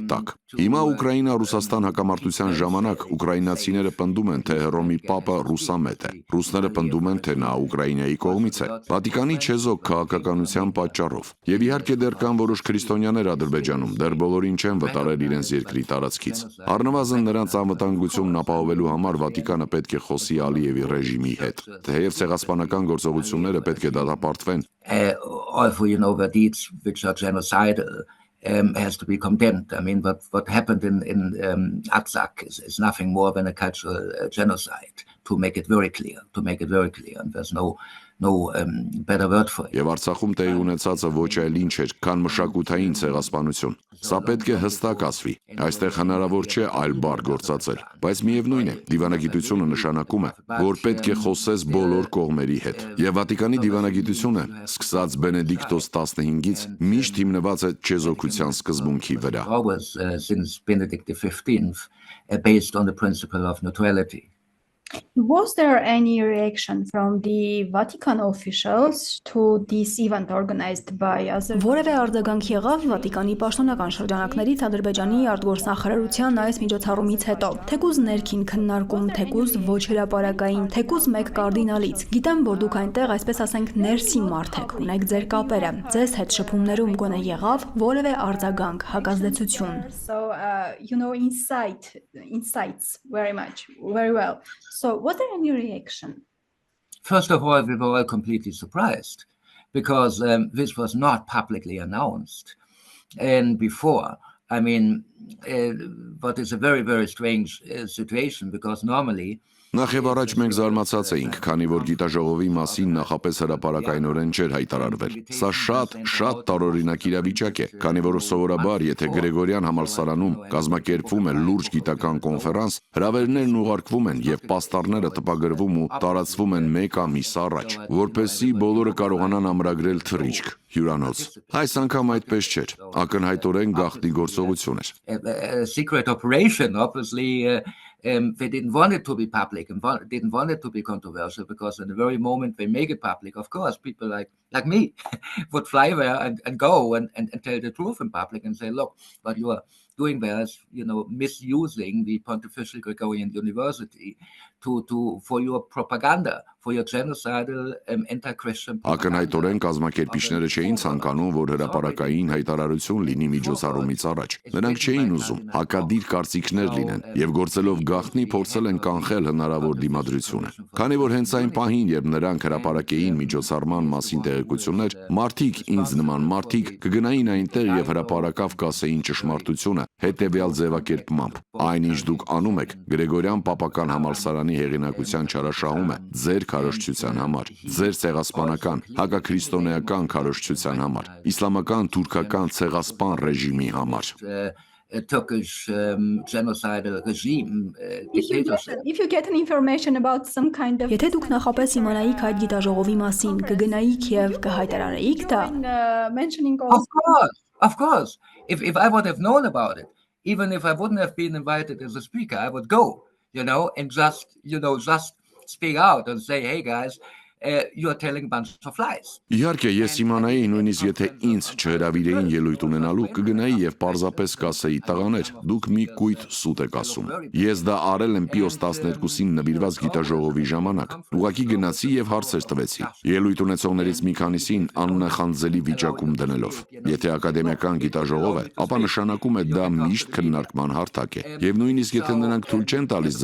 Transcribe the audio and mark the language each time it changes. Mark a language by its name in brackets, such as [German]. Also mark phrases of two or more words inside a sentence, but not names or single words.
[Armenian] տակ։ Հիմա Ուկրաինա-Ռուսաստան հակամարտության ժամանակ ուկրաինացիները պնդում են, թե Հռոմի Պապը ռուսամետ է։ Ռուսները պնդում են, թե նա Ուկրաինայի կողմից է։ Վատիկանի չեզոք քաղաքականության պատճառով։ Եվ իհարկե դեռ կան որոշ քրիստոնյաներ Ադրբեջանում, դեռ բոլորին չեն վտարել իրենց երկրի տարածքից։ Առնվազն նրանց անվտանգությունն ապահովելու համար Վատիկանը պետք է խոսի Ալիևի ռեժիմի հետ։ Թեև ցեղասպանական գործողությունները պետք է դատապարտվեն։ [English] Also, the deeds which are genocidal has to be condemned. I mean, what happened in Artsakh is nothing more than a cultural genocide. To make it very clear, and there's no better word for it. [Armenian] Եվ Արցախում տեղի ունեցածը ոչ այլ ինչ էր, քան մշակութային ցեղասպանություն։ Սա պետք է հստակ ասվի։ Այստեղ հնարավոր չէ այլ բառ գործածել, բայց միևնույն է, դիվանագիտությունը նշանակում է, որ պետք է խոսես բոլոր կողմերի հետ։ Եվ Վատիկանի դիվանագիտությունը, սկսած Բենեդիկտոս 15-ից, միշտ հիմնված է չեզոքության սկզբունքի վրա։ [English] Always since Benedict XV, based on the principle of neutrality. Was there any reaction from the Vatican officials to this event organized by Azerbaijan? [Armenian] Որևէ արձագանք եղավ Վատիկանի պաշտոնական շրջանակներից Ադրբեջանի արտգործնախարարության այս միջոցառումից հետո, թեկուզ ներքին քննարկում, թեկուզ ոչ հրապարակային, թեկուզ մեկ կարդինալից։ Գիտեմ, որ դուք այնտեղ, այսպես ասենք, ներսի մարդ եք, ունեք ձեր կապերը։ Ձեզ հետ շփումներում գոնե եղավ որևէ արձագանք, հակազդեցություն։ [English] So, insights very well. So, was there any reaction? First of all, we were all completely surprised. because this was not publicly announced. And before, I mean, what is a very, very strange situation, because normally [Armenian] Նախ եւ առաջ մենք զարմացած էինք, քանի որ գիտաժողովի մասին նախապես հրապարակայնորեն չէր հայտարարվել։ Սա շատ տարօրինակ իրավիճակ է, քանի որ սովորաբար, եթե Գրեգորյան համալսարանում կազմակերպվում է լուրջ գիտական կոնֆերանս, հրավերներն ուղարկվում են եւ պաստառները տպագրվում ու տարածվում են 1 ամիս առաջ, որպեսզի բոլորը կարողանան ամրագրել թռիչք, հյուրանոց։ Այս անգամ այդպես չէր, ակնհայտորեն գաղտնի գործողություն էր։ [English] A secret operation, obviously. They didn't want it to be public and didn't want it to be controversial, because in the very moment they make it public, of course, people like me would fly there and go and tell the truth in public and say, look, what you are doing there is, misusing the Pontifical Gregorian University for your propaganda, for your genocidal anti-Christian propaganda. [Armenian] Ակնհայտորեն կազմակերպիչները չէին ցանկանում, որ հրապարակային հայտարարություն լինի միջոցառումից առաջ։ Նրանք չէին ուզում հակադիր կարծիքներ լինեն եւ գործելով գաղտնի փորձել են կանխել հնարավոր դիմադրությունը։ Քանի որ հենց այն պահին, երբ նրանք հրապարակեին միջոցառման մասին տեղեկություններ, մարդիկ, ինձ նման մարդիկ, կգնային այնտեղ եւ հրապարակավ կասեին ճշմարտությունը հետեւյալ ձևակերպմամբ. Այնինչ դուք անում եք, Գրեգորյան Պապական համալսարանի հեղինակության չարաշահում է ձեր քարոզչության համար, ձեր ցեղասպանական, հակաքրիստոնեական քարոզչության համար, իսլամական թուրքական ցեղասպան ռեժիմի համար։ [English] A Turkish genocidal regime dictatorship. If you get an information about some kind of [Armenian] Եթե դուք նախապես իմանայիք այդ գիտաժողովի մասին, կգնայիք եւ կհայտարարեիք դա։ [English] mentioning all Of course. If I would have known about it, even if I wouldn't have been invited as a speaker, I would go, and just speak out and say, hey guys, you are telling a bunch of lies. [Armenian] Իհարկե, ես իմանայի նույնիսկ եթե ինձ չհրավիրեին ելույթ ունենալու, կգնայի եւ պարզապես կասեի տղաներ, դուք մի կույտ սուտ եք ասում։ Ես դա արել եմ Պիոս 12-ին նվիրված գիտաժողովի ժամանակ։ Ուղղակի գնացի եւ հարցեր տվեցի։ Ելույթ ունեցողներից մի քանիսին աննախանձելի վիճակում դնելով։ Եթե ակադեմիական գիտաժողով է, ապա նշանակում է դա միշտ քննարկման հարթակ է։ Եվ նույնիսկ եթե նրանք թույլ չեն տալիս